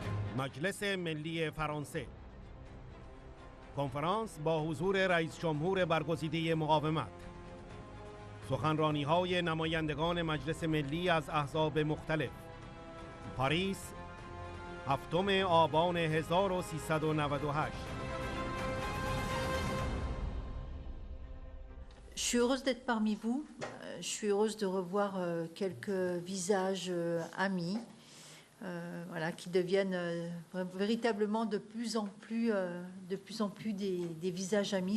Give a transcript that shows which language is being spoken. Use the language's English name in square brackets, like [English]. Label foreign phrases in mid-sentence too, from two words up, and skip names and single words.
[Persian] مجلس ملی فرانسه کنفرانس با حضور رئیس جمهور برگزیده مقاومت، سخنرانی‌های نمایندگان مجلس ملی از احزاب مختلف. پاریس، 7 آبان 1398. [French] Je suis heureuse d'être parmi vous. Je suis heureuse de revoir quelques visages amis, voilà, qui deviennent véritablement de plus en plus des visages amis.